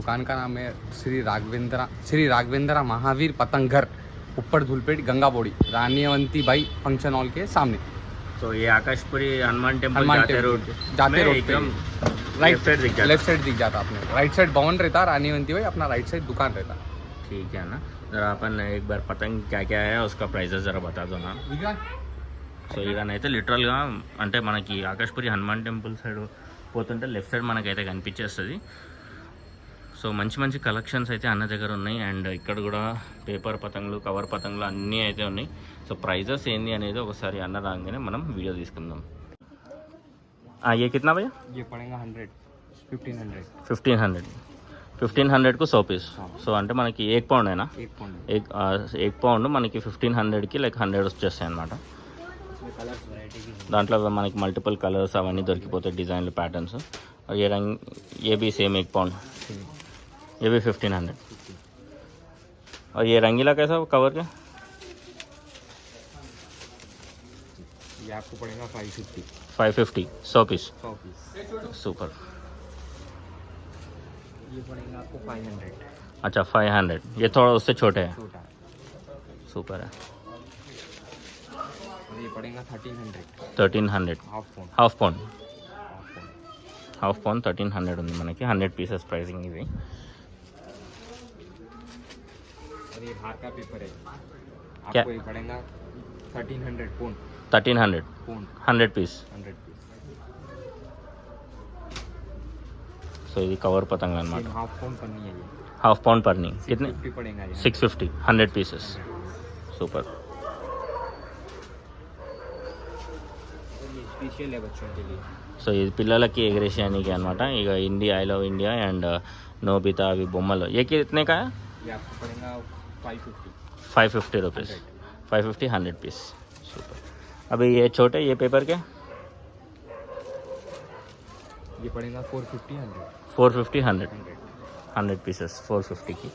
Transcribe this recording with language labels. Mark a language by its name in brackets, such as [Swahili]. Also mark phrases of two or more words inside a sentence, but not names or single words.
[Hindi] दुकान का नाम है श्री राघवेंद्रा महावीर पतंग घर, ऊपर धूलपेट, गंगा बोड़ी, रानीवंती बाई फंक्शन हॉल के सामने। तो ये आकाशपुरी हनुमान टेम्पल हनुमान जाते टेम्पल रोड जाते रोड पे एकदम राइट साइड दिख जाता। [English] left side [Hindi] दिख जाता आपने, [English] right side [Hindi] भवन रहता, रानीवंती बाई अपना [English] right side [Hindi] दुकान रहता। ठीक है ना, ज़रा अपन एक बार पतंग क्या क्या है उसका ప్రైజెస్ ज़रा बता दो ना। [Telugu] సో ఇదనైతే లిటరల్గా అంటే మనకి ఆకాశపురి హనుమాన్ టెంపుల్ సైడ్ పోతుంటే [English] left side [Telugu] మనకైతే కనిపించేస్తుంది. సో మంచి మంచి కలెక్షన్స్ అయితే అన్న దగ్గర ఉన్నాయి. అండ్ ఇక్కడ కూడా పేపర్ పతంగులు, కవర్ పతంగులు అన్నీ అయితే ఉన్నాయి. సో ప్రైజెస్ ఏంది అనేది ఒకసారి అన్న రాగానే మనం వీడియో తీసుకుందాం. [Hindi] ये कितना भैया? ये पड़ेगा 100 1500 1500 1500 को 100 पीस. [Telugu] సో అంటే మనకి 1 పౌండ్ అయినా 1 పౌండ్ మనకి 1500కి లైక్ 100 వచ్చేస్తాయి అనమాట. దాంట్లో మనకి [English] multiple colors [Telugu] అవన్నీ దొరికిపోతాయి, డిజైన్లు, ప్యాటర్న్స్. [Hindi] ये रंग ये भी सेम 1 पाउंड, ये भी 1500. और ये रंगीला कैसा कवर के? ये आपको पड़ेगा 550 100 पीस. 100 पीस। सुपर. ये पड़ेगा आपको 500। अच्छा 500, ये थोड़ा उससे छोटे हैं. छोटा। सुपर है. और ये पड़ेगा 1300 [English] half pound. half pound [Telugu] 1300 ఉంది మనకి. 100 [English] pieces pricing [Telugu] ఇది. [Hindi] और ये बाहर का पेपर है, क्या? आपको ये पड़ेगा 1300 पौंड 1300 पौंड 100 पीस. 100 पीस। [Telugu] సో ఇది కవర్ పతంగ అనమాట. [English] half pound [Hindi] पन्नी है ये, [English] half pound [Telugu] పర్ని. [Hindi] कितने? 50 पड़ेगा ये। [Telugu] 650 100 పీసెస్. సూపర్. [Hindi] ये स्पेशल है बच्चों के लिए। [Telugu] సో ఇది పిల్లలకి ఎగరేసానికి అనమాట. ఇక ఇండియా, [English] I love India [Telugu] అండ్ నోబితా అవి బొమ్మలు. [Hindi] ఏ कितने का है? ये आपको पड़ेगा 550 550 रुपीज़. 550 100 पीस. सुपर. अभी ये छोटे ये पेपर के ये पड़ेगा 450 100 450 100 पीसेस 450 की.